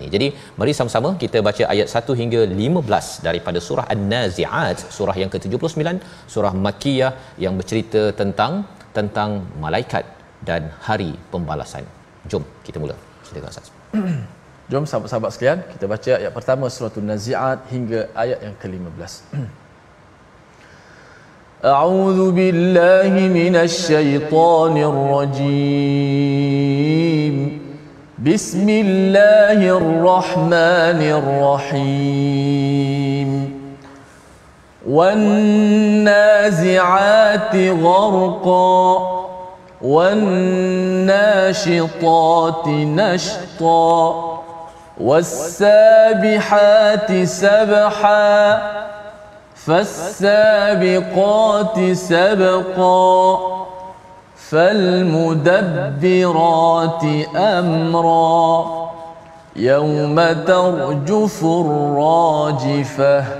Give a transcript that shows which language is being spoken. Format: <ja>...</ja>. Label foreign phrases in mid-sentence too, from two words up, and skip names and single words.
<ms>Jadi mari sama-sama kita baca ayat 1 hingga 15 daripada surah An-Nazi'at, surah yang ke-79, surah Makkiyah yang bercerita tentang malaikat dan hari pembalasan. Jom kita mula. Silakan Ustaz. Jom sahabat-sahabat sekalian, kita baca ayat pertama surah An-Nazi'at hingga ayat yang ke-15.</ms> <ar>أعوذ بالله من الشيطان الرجيم. Bismillahirrahmanirrahim. والنازعات غرقا و والناشطات نشطا والسابحات سبحا فالسابقات سبقا فالمدبرات أمرا يوم ترجف الراجفة</ar>